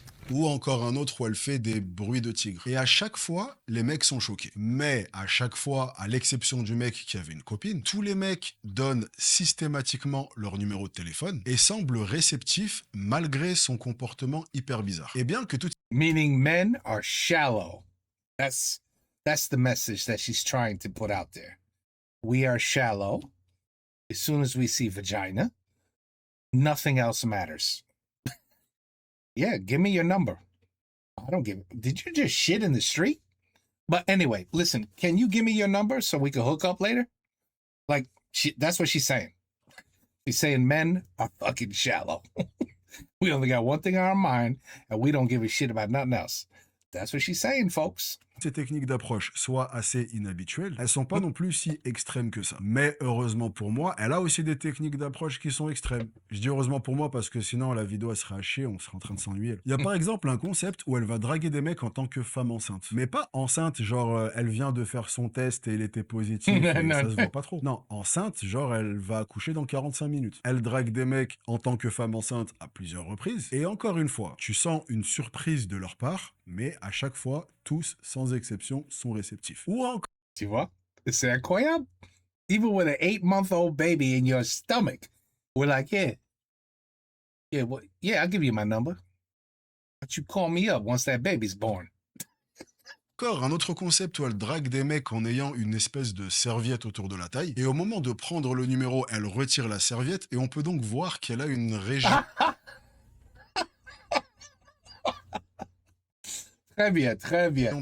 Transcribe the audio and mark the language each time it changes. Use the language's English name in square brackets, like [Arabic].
[French] Ou encore un autre où elle fait des bruits de tigre. Et à chaque fois, les mecs sont choqués. Mais à chaque fois, à l'exception du mec qui avait une copine, tous les mecs donnent systématiquement leur numéro de téléphone et semblent réceptifs malgré son comportement hyper bizarre. Et bien que tout... [English] Meaning men are shallow. That's the message that she's trying to put out there. We are shallow. As soon as we see vagina, nothing else matters. Yeah, give me your number. I don't give it. Did you just shit in the street? But anyway, listen, can you give me your number so we can hook up later? Like, that's what she's saying. She's saying men are fucking shallow. We only got one thing on our mind, and we don't give a shit about nothing else. That's what she's saying, folks. [French] Ces techniques d'approche soient assez inhabituelles, elles sont pas non plus si extrêmes que ça. Mais heureusement pour moi, elle a aussi des techniques d'approche qui sont extrêmes. Je dis heureusement pour moi parce que sinon la vidéo elle serait à chier, on serait en train de s'ennuyer. Il y a par exemple un concept où elle va draguer des mecs en tant que femme enceinte. Mais pas enceinte, genre elle vient de faire son test et il était positif et ça se voit pas trop. Non, enceinte, genre elle va accoucher dans 45 minutes. Elle drague des mecs en tant que femme enceinte à plusieurs reprises. Et encore une fois, tu sens une surprise de leur part, mais à chaque fois, tous, sans exception, sont réceptifs. Ou encore... Tu vois? C'est incroyable. [English] Even with an 8-month-old baby in your stomach, we're like, yeah, I'll give you my number. But you call me up once that baby's born. [French] Encore un autre concept où elle drague des mecs en ayant une espèce de serviette autour de la taille. Et au moment de prendre le numéro, elle retire la serviette et on peut donc voir qu'elle a une région... Très bien.